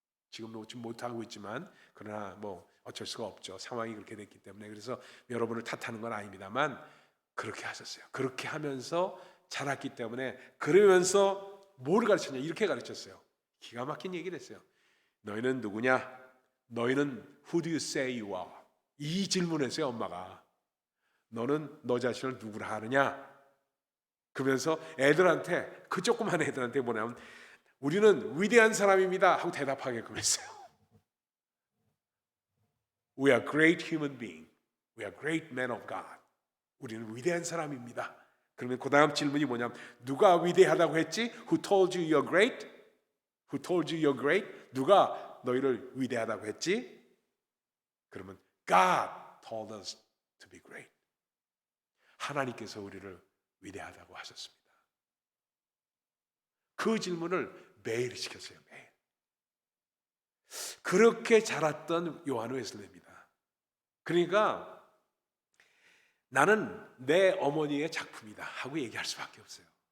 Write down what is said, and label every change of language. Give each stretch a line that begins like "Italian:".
Korean: 지금도 못하고 있지만 그러나 뭐 어쩔 수가 없죠. 상황이 그렇게 됐기 때문에. 그래서 여러분을 탓하는 건 아닙니다만 그렇게 하셨어요. 그렇게 하면서 자랐기 때문에. 그러면서 뭘 가르쳤냐? 이렇게 가르쳤어요. 기가 막힌 얘기를 했어요. 너희는 누구냐?
English: 너희는 who do you say you are?
Korean: 이 질문했어요. 엄마가. 너는 너 자신을 누구라 하느냐? 그러면서 애들한테, 그 조그만 애들한테 뭐냐면 우리는 위대한 사람입니다 하고 대답하게끔 했어요.
English: We are great human being. We are great men of God.
Korean: 우리는 위대한 사람입니다. 그러면 그 다음 질문이 뭐냐면 누가 위대하다고 했지?
English: Who told you you're great? Who told you you're great?
Korean: 누가 너희를 위대하다고 했지?
English: 그러면 God told us to be great.
Korean: 하나님께서 우리를 위대하다고 하셨습니다. 그 질문을 매일 시켰어요. 매일. 그렇게 자랐던 요한 웨슬레입니다. 그러니까 나는 내 어머니의 작품이다 하고 얘기할 수밖에 없어요.